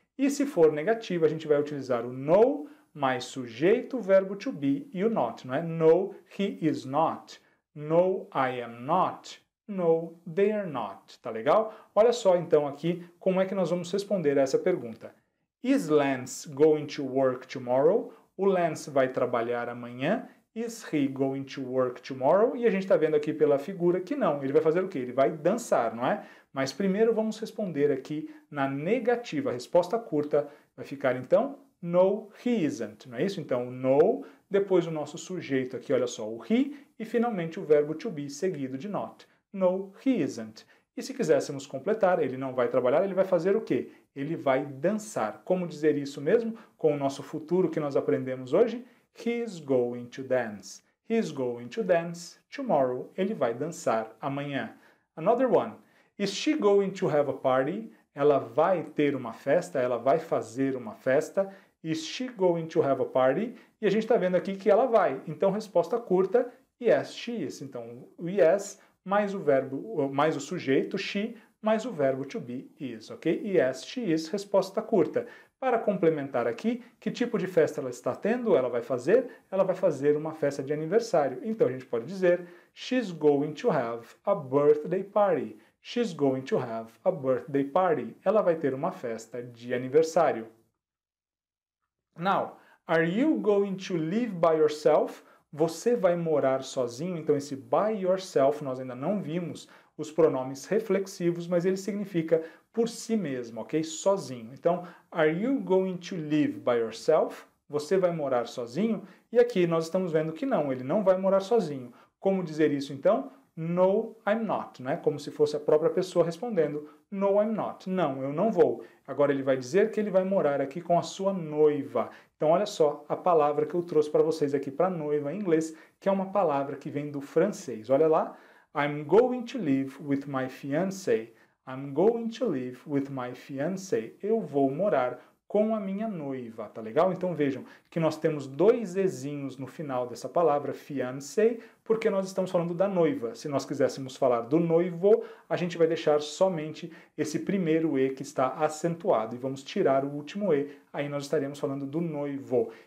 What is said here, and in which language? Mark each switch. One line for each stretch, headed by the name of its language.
Portuguese: E se for negativa, a gente vai utilizar o no mais sujeito, verbo to be e o not, não é?
English: No, he is not. No, I am not. No, they are not.
Portuguese: Tá legal? Olha só então aqui como é que nós vamos responder a essa pergunta.
English: Is Lance going to work tomorrow?
Portuguese: O Lance vai trabalhar amanhã.
English: Is he going to work tomorrow?
Portuguese: E a gente está vendo aqui pela figura que não. Ele vai fazer o quê? Ele vai dançar, não é? Mas primeiro vamos responder aqui na negativa. A resposta curta vai ficar então
English: no, he isn't.
Portuguese: Não é isso? Então, no, depois o nosso sujeito aqui, olha só, o he, e finalmente o verbo to be seguido de not.
English: No, he isn't.
Portuguese: E se quiséssemos completar, ele não vai trabalhar, ele vai fazer o quê? Ele vai dançar. Como dizer isso mesmo com o nosso futuro que nós aprendemos hoje?
English: He is going to dance. He is going to dance tomorrow.
Portuguese: Ele vai dançar amanhã.
English: Another one. Is she going to have a party?
Portuguese: Ela vai ter uma festa, ela vai fazer uma festa.
English: Is she going to have a party?
Portuguese: E a gente está vendo aqui que ela vai. Então, resposta curta,
English: yes, she is.
Portuguese: Então, o yes mais o verbo, mais o sujeito, she, mais o verbo to be is, ok?
English: Yes, she is,
Portuguese: resposta curta. Para complementar aqui, que tipo de festa ela está tendo? Ela vai fazer uma festa de aniversário. Então, a gente pode dizer,
English: she's going to have a birthday party. She's going to have a birthday party.
Portuguese: Ela vai ter uma festa de aniversário.
English: Now, are you going to live by yourself?
Portuguese: Você vai morar sozinho? Então, esse by yourself, nós ainda não vimos os pronomes reflexivos, mas ele significa por si mesmo, ok? Sozinho.
English: Então, are you going to live by yourself?
Portuguese: Você vai morar sozinho? E aqui nós estamos vendo que não, ele não vai morar sozinho. Como dizer isso, então?
English: No, I'm not,
Portuguese: né? Como se fosse a própria pessoa respondendo,
English: no, I'm not.
Portuguese: Não, eu não vou. Agora ele vai dizer que ele vai morar aqui com a sua noiva. Então olha só a palavra que eu trouxe para vocês aqui para noiva em inglês, que é uma palavra que vem do francês. Olha lá,
English: I'm going to live with my fiancé. I'm going to live with my fiancé.
Portuguese: Eu vou morar com a minha noiva, tá legal? Então vejam que nós temos dois ezinhos no final dessa palavra, fiancé, porque nós estamos falando da noiva. Se nós quiséssemos falar do noivo, a gente vai deixar somente esse primeiro e que está acentuado e vamos tirar o último e, aí nós estaremos falando do noivo.